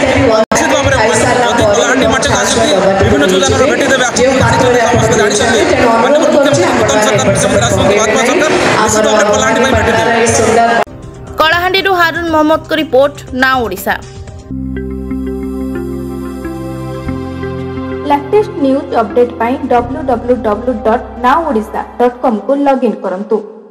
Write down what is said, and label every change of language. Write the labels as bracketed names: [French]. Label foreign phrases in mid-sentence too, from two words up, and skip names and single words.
[Odia] ନିଶ୍ଚିତ ଭାବରେ ଯଦି କଳାହାଣ୍ଡି ମାଟିକୁ ଆସନ୍ତି ବିଭିନ୍ନ ଯୋଜନାର ଭେଟି ଦେବେ, ଜାଣିଛନ୍ତି, ସମସ୍ତେ ଜାଣିଛନ୍ତି ମାନ୍ୟବର ମୁଖ୍ୟମନ୍ତ୍ରୀ ନୂତନ ସରକାର ମୁଖ୍ୟମନ୍ତ୍ରୀ ଆସୁଛନ୍ତି ମହାତ୍ମା ସରକାର ନିଶ୍ଚିତ ଭାବରେ କଳାହାଣ୍ଡି ପାଇଁ ଭେଟି ଦେବେ। କଳାହାଣ୍ଡିରୁ ହାରୁନ ମହମ୍ମଦଙ୍କ ରିପୋର୍ଟ, ନାଉ ଓଡ଼ିଶା। [English] latest news update [Odia] पाई www.nowodisha.com को लॉगिन करंतु।